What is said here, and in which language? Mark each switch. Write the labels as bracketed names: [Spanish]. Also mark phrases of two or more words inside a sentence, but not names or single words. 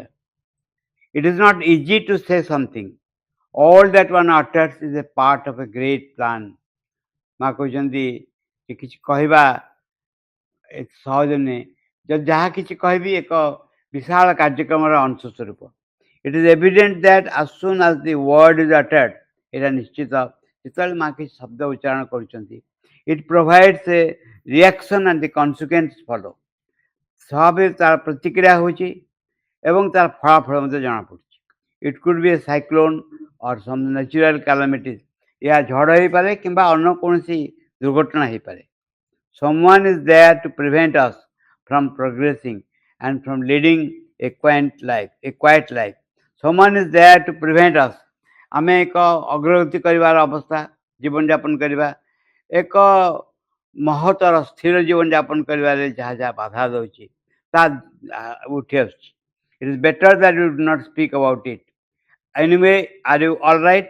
[English] it is not easy to say something, all that one utters is a part of a great plan. [Odia] ମା କହୁଛନ୍ତି ଯେ କିଛି କହିବା ସହଜ ନୁହେଁ, ଯଦି ଯାହା କିଛି କହିବି ଏକ ବିଶାଳ କାର୍ଯ୍ୟକ୍ରମର ଅଂଶ ସ୍ୱରୂପ। [English] It is evident that as soon as the word is uttered, [Odia] ଏଇଟା ନିଶ୍ଚିତ ଯେତେବେଳେ ମା କିଛି ଶବ୍ଦ ଉଚ୍ଚାରଣ କରୁଛନ୍ତି [English] it provides a reaction and the consequence follow [Odia] ସ୍ୱାଭାବିକ ତାର ପ୍ରତିକ୍ରିୟା ହେଉଛି ଏବଂ ତାର ଫଳାଫଳ ମଧ୍ୟ ଜଣାପଡ଼ୁଛି। [English] it could be a cyclone or some natural calamities [Odia] ଏହା ଝଡ଼ ହେଇପାରେ କିମ୍ବା ଅନ୍ୟ କୌଣସି ଦୁର୍ଘଟଣା ହେଇପାରେ। [English] Someone is there to prevent us from progressing and from leading a quiet life. Someone is there to prevent us. [Odia] ଆମେ ଏକ ଅଗ୍ରଗତି କରିବାର ଅବସ୍ଥା ଜୀବନଯାପନ କରିବା ଏକ ମହତର ସ୍ଥିର ଜୀବନଯାପନ କରିବାରେ ଯାହା ଯାହା ବାଧା ଦେଉଛି ତାହା ଉଠି ଆସୁଛି। [English] it is better that you do not speak about it. anyway are you all right?